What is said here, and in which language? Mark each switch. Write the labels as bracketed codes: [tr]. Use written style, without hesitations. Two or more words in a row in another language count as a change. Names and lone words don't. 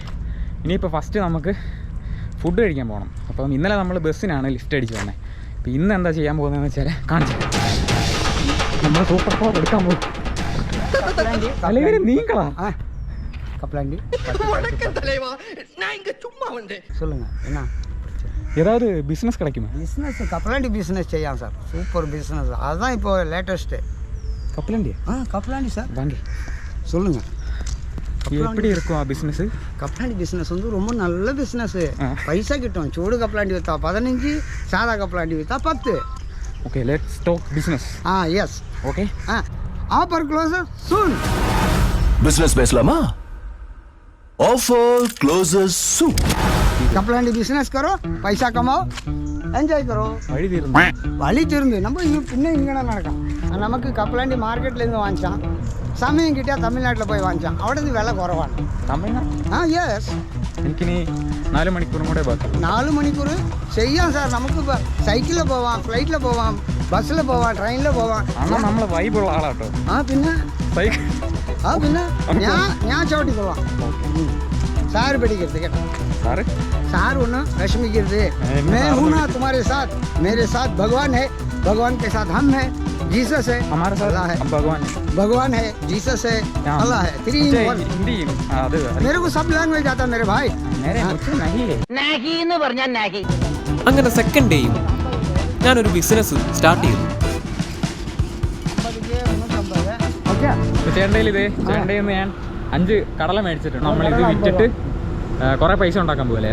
[ml] ഇനിയിപ്പോൾ ഫസ്റ്റ് നമുക്ക് ഫുഡ് കഴിക്കാൻ പോകണം. അപ്പം ഇന്നലെ നമ്മൾ ബസ്സിനാണ് ലിഫ്റ്റ് അടിച്ച് വന്നത്. അപ്പോൾ ഇന്ന് എന്താ ചെയ്യാൻ പോകുന്നതെന്ന് വെച്ചാൽ കാണിച്ചു നമ്മൾ സൂപ്പർ പവർ എടുക്കാൻ പോകും. അല്ലെങ്കിൽ നീക്കളാ [ta] கப்பலாண்டி சொல்லுங்க என்ன ஏதாவது பிஸ்னஸ் கிடைக்குமா? பிஸ்னஸ் கப்பலாண்டி பிஸ்னஸ் செய்யலாம் சார். சூப்பர் பிஸ்னஸ், அதுதான் இப்போ லேட்டஸ்ட்டு. கப்பலாண்டியா? கப்பலாண்டி சார். வாங்க சொல்லுங்கள். எப்படி இருக்கும் பிஸ்னஸ்? கப்பலாண்டி பிஸ்னஸ் வந்து ரொம்ப நல்ல பிஸ்னஸ். பைசா கிட்டும். சூடு கப்பலாண்டி விற்றா 15, சாதா கப்பலாண்டி விற்றா 10. ஓகே, [en] Let's talk business. [ta] எஸ் ஓகே. [en] Offer closer soon. [ta] பிஸ்னஸ் பேசலாமா? [en] offer closes soon. [hi] कपलांडी बिजनेस करो, पैसा कमाओ, एंजॉय करो. [ml] വഴി തീർന്നു. നമ്മൾ പിന്നെ ഇങ്ങനെ നടക്കാം. നമുക്ക് കപ്പലാണ്ടി മാർക്കറ്റിൽ നിന്ന് വാങ്ങിച്ചാൽ സമയം കിട്ടിയാൽ തമിഴ്നാട്ടിൽ പോയി വാങ്ങിച്ചാൽ അവിടെ നിന്ന് വില കുറവാണ്. തമിഴ്നാട്? യെസ്. എനിക്കിനി 4 മണിക്കൂറും കൂടെ ബാക്കി. 4 മണിക്കൂർ ചെയ്യാം സാർ. നമുക്ക് സൈക്കിളിൽ പോവാം, ഫ്ലൈറ്റിൽ പോവാം, ബസ്സിൽ പോവാം, ട്രെയിനിൽ പോവാം. നമ്മൾ വൈബുള്ള ആളാട്ടോ. പിന്നെ സൈക്കിൾ പിന്നെ ഞാൻ ചവിട്ടിക്കൊള്ളാം. സാറ് പേടിക്കരുത് കേട്ടോ. സാർ ഒന്ന് വിഷമിക്കരുത്. [hi] मैं हूं ना तुम्हारे साथ, मेरे साथ भगवान है, भगवान के साथ हम हैं, जीसस है, हमारे साथ अल्लाह है, भगवान है, जीसस है, अल्लाह है. 3 in 1. मेरे को सब लैंग्वेज आता है मेरे भाई. [ml] നാഹി എന്ന് പറഞ്ഞാൽ നാഹി. അങ്ങനെ സെക്കൻഡ് ഡേയും ഞാനൊരു ബിസിനസ് സ്റ്റാർട്ട് ചെയ്തു. ചേട്ടൻ്റെ ഞാൻ 5 കടല മേടിച്ചിട്ടുണ്ട്. നമ്മളിത് വിറ്റിട്ട് കുറേ പൈസ ഉണ്ടാക്കാൻ പോകല്ലേ?